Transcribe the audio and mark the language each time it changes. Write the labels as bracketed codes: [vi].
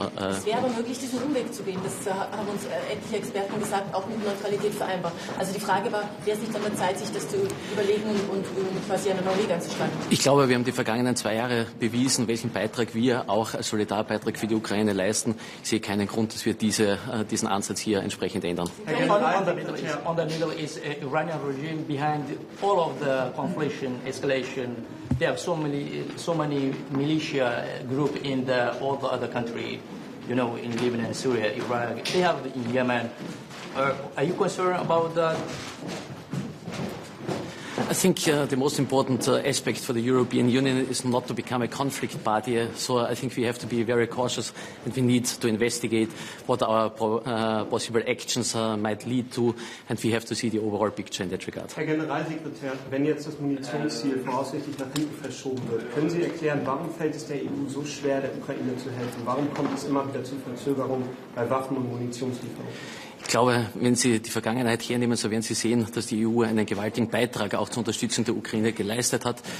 [de] Es wäre aber möglich, diesen Umweg zu gehen. Das haben uns etliche Experten gesagt, auch mit Neutralität vereinbar. Also die Frage war, wäre es nicht an der Zeit, sich das zu überlegen und quasi einen neuen Weg anzuschlagen? Ich glaube, wir haben die vergangenen 2 Jahre bewiesen, welchen Beitrag wir auch als Solidarbeitrag für die Ukraine leisten. Ich sehe keinen Grund, dass wir diesen Ansatz hier entsprechend ändern. [en] On the Middle East, Iranian regime behind all of the conflict escalation. They have so many militia group in all the other country, you know, in Lebanon, Syria, Iraq. They have in Yemen. Are you concerned about that? I think the most important aspect for the European Union is not to become a conflict party. So I think we have to be very cautious and we need to investigate what our possible actions might lead to, and we have to see the overall picture in that regard. [de] Herr Generalsekretär, wenn jetzt das Munitionsziel voraussichtlich nach hinten verschoben wird, können Sie erklären, warum fällt es der EU so schwer, der Ukraine zu helfen? Warum kommt es immer wieder zu Verzögerungen bei Waffen- und Munitionslieferungen? Ich glaube, wenn Sie die Vergangenheit hernehmen, so werden Sie sehen, dass die EU einen gewaltigen Beitrag auch zur Unterstützung der Ukraine geleistet hat.